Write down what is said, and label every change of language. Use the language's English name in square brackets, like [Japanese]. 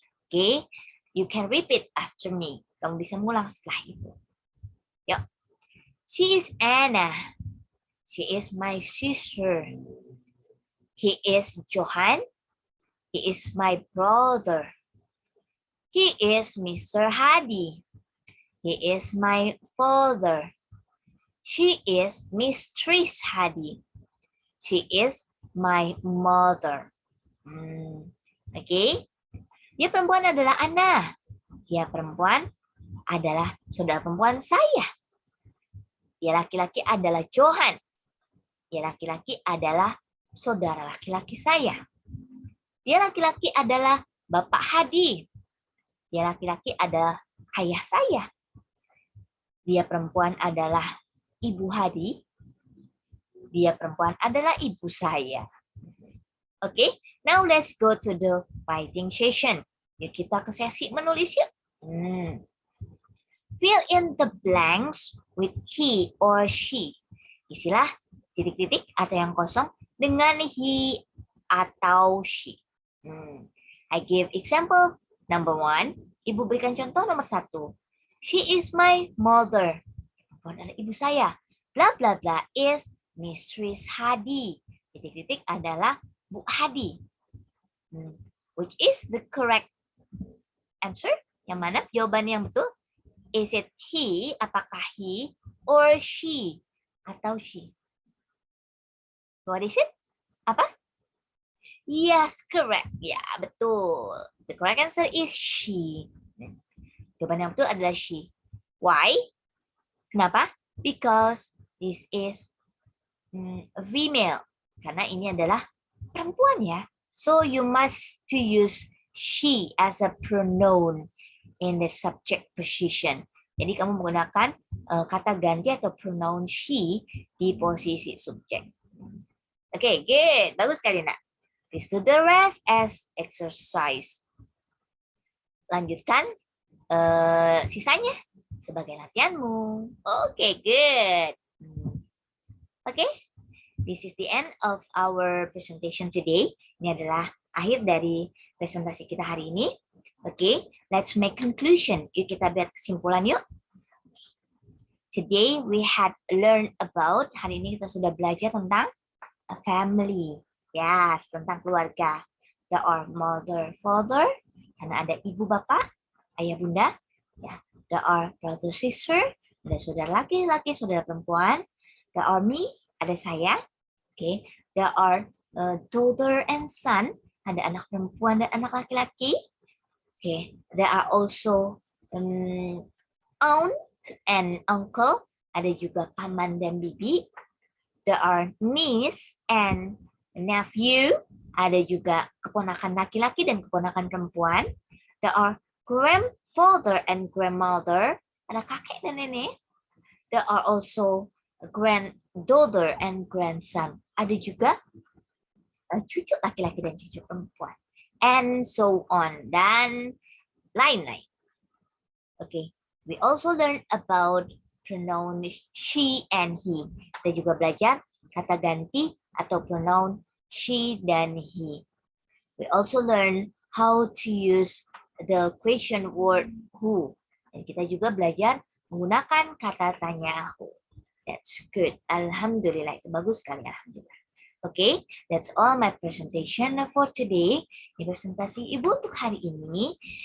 [English] Okay, you can repeat after me. [Indonesian] Kamu bisa mengulang setelah ibu. [English] Yuk. She is Anna. She is my sister. He is Johan. He is my brother. He is Mr. Hadi. He is my father. She is Mistress Hadi. She is my mother. Okay. [Indonesian] Dia perempuan adalah Anna. Dia perempuan adalah saudara perempuan saya. Dia laki-laki adalah Johan. Dia laki-laki adalah saudara laki-laki saya. Dia laki-laki adalah Bapak Hadi. Dia laki-laki adalah ayah saya. Dia perempuan adalah Ibu Hadi. Dia perempuan adalah ibu saya. [English] Okay, now let's go to the writing session. [Indonesian] Yuk kita ke sesi menulis yuk. [English] Fill in the blanks with he or she. [Indonesian] Isilah titik-titik atau yang kosong dengan he atau she. [English] I give example number 1. [Indonesian] Ibu berikan contoh nomor 1. [English] She is my mother. [Indonesian] Adalah ibu saya. [English] Bla bla bla is Mistress Hadi. [Indonesian] Titik-titik adalah Bu Hadi. [English] Which is the correct answer? [Indonesian] Yang mana jawaban yang betul? [English] Is it he? [Indonesian] Apakah [English] he or she? [Indonesian] Atau [English] she? What is it? [Indonesian] Apa? [English] Yes, correct. [Indonesian] Ya, betul. [English] The correct answer is she. [Indonesian] Jawaban yang betul adalah she. [English] Why? [Indonesian] Kenapa? [English] Because this is a female. [Indonesian] Karena ini adalah perempuan ya. [English] So you must to use she as a pronoun in the subject position. [Indonesian] Jadi kamu menggunakan kata ganti atau pronoun she di posisi subjek. [English] Okay, good. [Indonesian] Bagus sekali, Nak. [English] Please do the rest as exercise. [Indonesian] Lanjutkan sisanya sebagai latihanmu. [English] Okay, good. Okay, this is the end of our presentation today. [Indonesian] Ini adalah akhir dari presentasi kita hari ini. [English] Okay, let's make conclusion. [Indonesian] Yuk kita buat kesimpulan yuk. [English] Today we had learned about, [Indonesian] hari ini kita sudah belajar tentang [English] a family. [Indonesian] Yes, tentang keluarga. [English] There are mother, father, [Indonesian] karena ada ibu bapak, ayah bunda. Ya, [English] there are brother, sister, [Indonesian] ada saudara laki-laki, saudara perempuan. [English] There are me, [Indonesian] ada saya. [English] Okay, there are daughter and son, [Indonesian] ada anak perempuan dan anak laki-laki. [English] Okay, there are also aunt and uncle, [Indonesian] ada juga paman dan bibi. [English] There are niece and nephew. [Indonesian] Ada juga keponakan laki-laki dan keponakan perempuan. [English] There are grandfather and grandmother. [Indonesian] Ada kakek dan nenek. [English] There are also granddaughter and grandson. [Indonesian] Ada juga cucu laki-laki dan cucu perempuan. [English] And so on. [Indonesian] Dan lain-lain. [English] Okay. We also learn about pronoun she and he. [Indonesian] Kita juga belajar kata ganti atau pronoun she dan he. [English] We also learn how to use the question word who. [Indonesian] Dan kita juga belajar menggunakan kata tanya who. [English] That's good. [Indonesian] Alhamdulillah. Itu bagus sekali. Alhamdulillah. [English] Okay, that's all my presentation for today. [Indonesian] Ini presentasi Ibu untuk hari ini.